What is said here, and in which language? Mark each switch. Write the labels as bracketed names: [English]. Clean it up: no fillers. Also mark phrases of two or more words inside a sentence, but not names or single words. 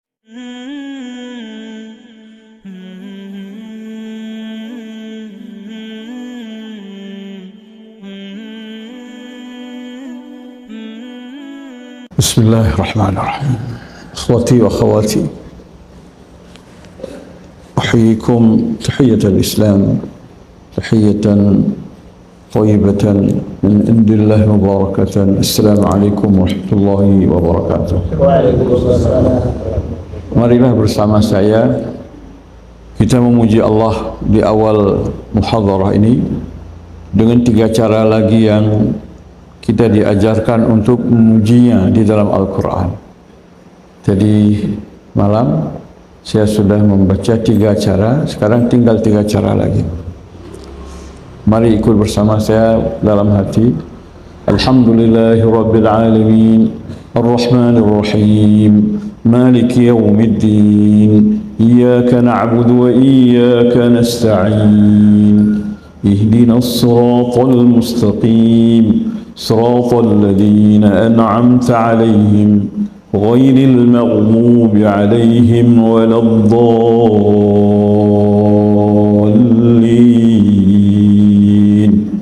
[Arabic] Bismillahirrahmanirrahim. إخوتي وأخواتي, أحييكم تحية الإسلام، تحية طيبة من عند الله مباركة. السلام عليكم ورحمة الله وبركاته. Waalaikumsalam. [Malay] Marilah bersama saya kita memuji Allah di awal muhadharah ini dengan 3 cara lagi yang kita diajarkan untuk memujinya di dalam Al-Quran. Tadi malam saya sudah membaca 3 cara, sekarang tinggal 3 cara lagi. Mari ikut bersama saya dalam hati. [Arabic] الحمد لله رب العالمين، الرحمن الرحيم، مالك يوم الدين، إياك نعبد وإياك نستعين، اهدنا الصراط المستقيم, صراط الذين أنعمت عليهم غير المغضوب عليهم ولا الضالين.